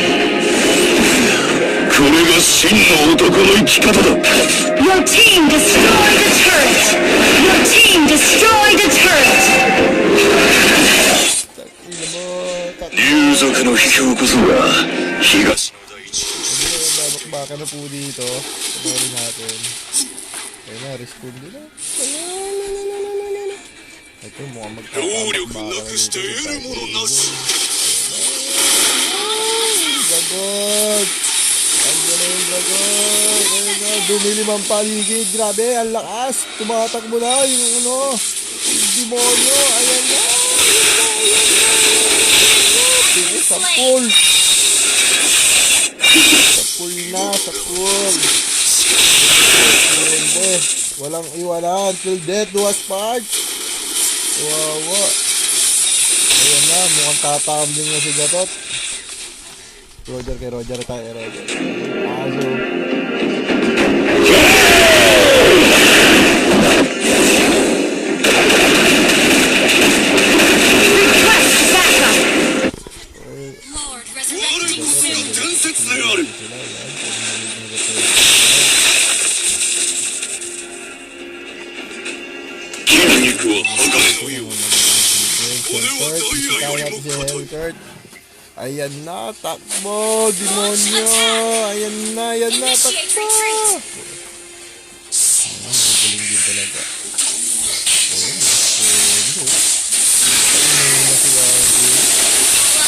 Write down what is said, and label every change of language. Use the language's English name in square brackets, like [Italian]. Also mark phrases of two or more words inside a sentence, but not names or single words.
[Japanese] これが真の男の生き方だ [English] Your team destroyed a turret. Your team destroyed a turret. [Filipino] Ina mo, tak. [Japanese] 竜族の秘境こそが東の大地 [Filipino] Babakbaka na po dito. Panoorin natin. Ayun na, respond din na. Ito, mukhang [Japanese] 労力 [Filipino] magkakabakbaka [Japanese] なくして得るものなし [English] Dragon! [Filipino] Ang galing, Dragon! Ayun na, dumilim ang paligid. Grabe, ang lakas. Tumatakbo na yung ano, yung demonyo. Ayan na! Ayan na! Sa pool! Sa pool na, sa pool. Hindi. Walang iwanan. [English] Till death do us part. [Filipino] Wawa. Ayan na, mukhang tatambling na si Gatot. Roger kay Roger tayo, Roger. Aso. [English] Request backup. [Japanese] 我 [English] Lord [Japanese] こ [English] resurrecting [Japanese] そが [English] soon. [Japanese] 伝説である [Filipino] Sila, yan. [Japanese] 筋肉は鋼のよう骨は [Filipino] Hellcurt, [Japanese] ダイヤよ [Filipino] isitaw [Japanese] りも [Filipino] natin si [Japanese] 硬い [Filipino] Hellcurt. Ayan na, takbo, demonyo. Ayan na, [English] Initiate [Filipino] takbo. [English] retreat. [Filipino] Magaling din talaga. Ayun, respondo. Ayun na si Wagi.